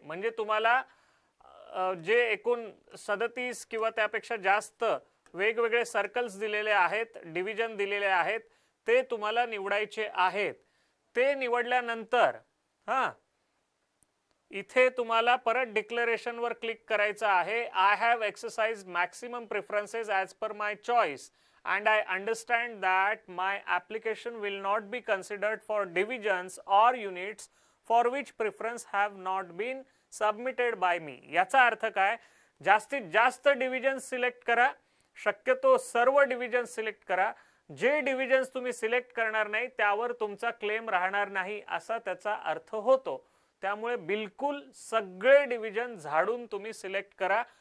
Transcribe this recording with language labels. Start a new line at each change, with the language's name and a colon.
Marathi: म्हणजे तुम्हाला जे एकूण 37 किंवा त्यापेक्षा जास्त वेगवेगळे सर्कल्स दिलेले आहेत, डिव्हिजन दिलेले आहेत, ते तुम्हाला निवडायचे आहेत. ते निवडल्यानंतर इथे तुम्हाला परत डिक्लेरेशन वर क्लिक करायचं आहे. I have exercise maximum preferences as per my choice
English: and I understand that my application will not be considered for divisions or units for which preference have not been submitted by me.
Marathi: याचा अर्थ काय? जास्तीत जास्त divisions select करा, शक्यतो सर्व divisions select करा. जे डिव्हिजन्स तुम्ही सिलेक्ट करणार नाही त्यावर तुमचा क्लेम राहणार नाही असा त्याचा अर्थ होतो. त्यामुळे बिलकुल सगळे डिव्हिजन झाडून तुम्ही सिलेक्ट करा.